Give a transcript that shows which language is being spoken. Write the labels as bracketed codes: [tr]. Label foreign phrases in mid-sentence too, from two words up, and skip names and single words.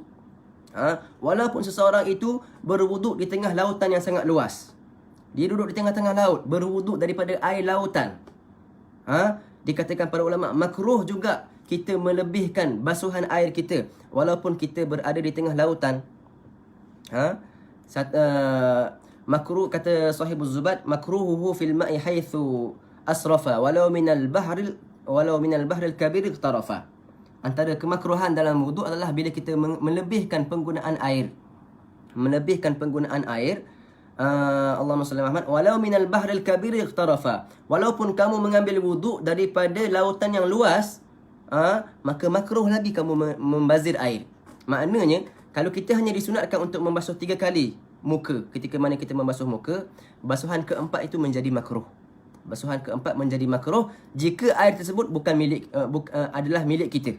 [ms] Walaupun seseorang itu berwuduk di tengah lautan yang sangat luas, dia duduk di tengah-tengah laut, berwuduk daripada air lautan, Dikatakan para ulama makruh juga kita melebihkan basuhan air kita walaupun kita berada di tengah lautan. [ar] Makruh, kata Sahibuz Zubat, مكروهه في الماء حيث أسرفا ولو من البحر الكبير اقترفا. [ms] Antara kemakruhan dalam wuduk adalah bila kita melebihkan penggunaan air. [ar] اللهم صل محمد، ولو من البحر الكبير اقترفا. [ms] Walaupun kamu mengambil wuduk daripada lautan yang luas, maka makruh lagi kamu membazir air. Maknanya kalau kita hanya disunatkan untuk membasuh 3 kali muka, ketika mana kita membasuh muka, basuhan keempat itu menjadi makruh. Basuhan keempat menjadi makruh jika air tersebut bukan adalah milik kita.